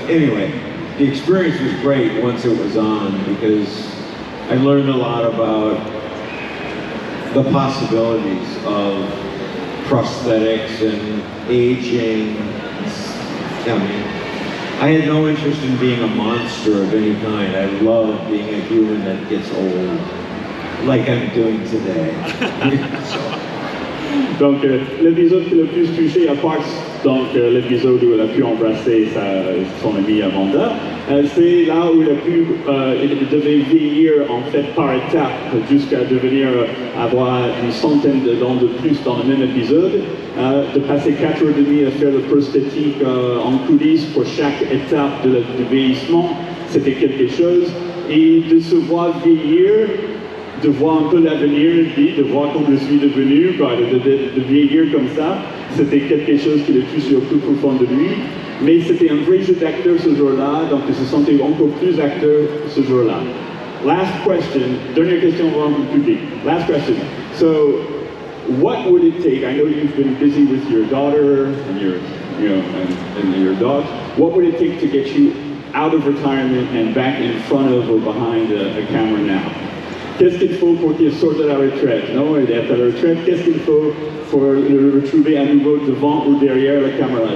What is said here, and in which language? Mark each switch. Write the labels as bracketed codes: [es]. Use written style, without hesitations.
[en] Anyway, the experience was great once it was on, because I learned a lot about the possibilities of prosthetics and aging. I mean, I had no interest in being a monster of any kind. I love being a human that gets old, like I'm doing today. [fr] Donc, l'épisode qui l'a le plus touché, à part l'épisode où elle a pu embrasser son amie Amanda, c'est là où il devait vieillir en fait par étapes jusqu'à devenir avoir une centaine de dents de plus dans le même épisode, de passer 4 heures et demie à faire le prosthétique en coulisses pour chaque étape de vieillissement, c'était quelque chose, et de se voir vieillir, de voir un peu l'avenir, de voir comme je suis devenu, de vieillir comme ça, c'était quelque chose qui le touchait au plus profond de lui. Mais c'était un vrai jeu d'acteur ce jour-là, donc il se sentait encore plus acteur ce jour-là. [en] Last question, [fr] dernière question avant le public. [en] Last question. So, what would it take? I know you've been busy with your daughter and your dog. What would it take to get you out of retirement and back in front of or behind a camera now? [fr] Qu'est-ce qu'il faut pour qu'il sorte de la retraite? Non, il est à la retraite. Qu'est-ce qu'il faut pour le retrouver à nouveau devant ou derrière la caméra?